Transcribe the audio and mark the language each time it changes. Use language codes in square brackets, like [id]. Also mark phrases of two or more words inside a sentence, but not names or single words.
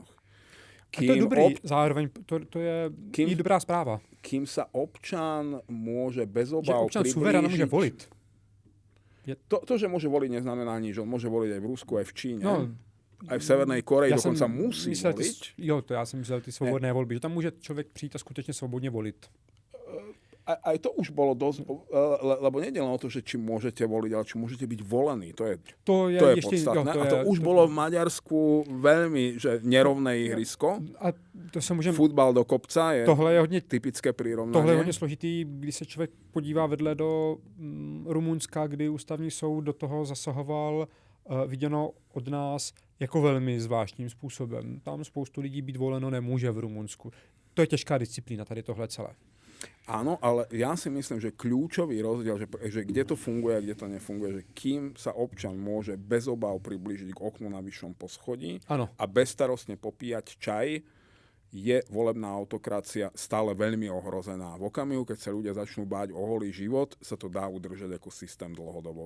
[sk] A to je dobrý, zároveň to je dobrá správa. Kým sa občan môže bez obáv priblížiť... Že občan suverénne môže voliť. To, že môže voliť, neznamená nič. On môže voliť aj v Rusku, aj v Číne. No, aj v Severnej Koreji dokonca musí voliť. [cs] Já jsem myslel ty svobodné volby, že tam může člověk přijít a skutečně svobodně volit. [sk] Aj to už bolo dosť, lebo nejde len o to, že či môžete voliť, ale či môžete byť volení. To je podstatné. A to už bolo v Maďarsku veľmi nerovné ihrisko. [cs] A to se můžeme... [sk] Futbal do kopca je [cs] hodně [sk] typické prirovnanie. [cs] Tohle je hodně složitý, když se člověk podívá vedle do Rumunska, kdy ústavní soud do toho zasahoval, viděno od nás jako velmi zvláštním způsobem. Tam spoustu lidí být voleno nemůže v Rumunsku. To je těžká disciplína, tady tohle celé. [sk] Áno, ale ja si myslím, že kľúčový rozdiel, že kde to funguje a kde to nefunguje, že kým sa občan môže bez obáv priblížiť k oknu na vyššom poschodí a bezstarostne popíjať čaj, je volebná autokracia stále veľmi ohrozená. V okamihu, keď sa ľudia začnú báť o holý život, sa to dá udržať ako systém dlhodobo.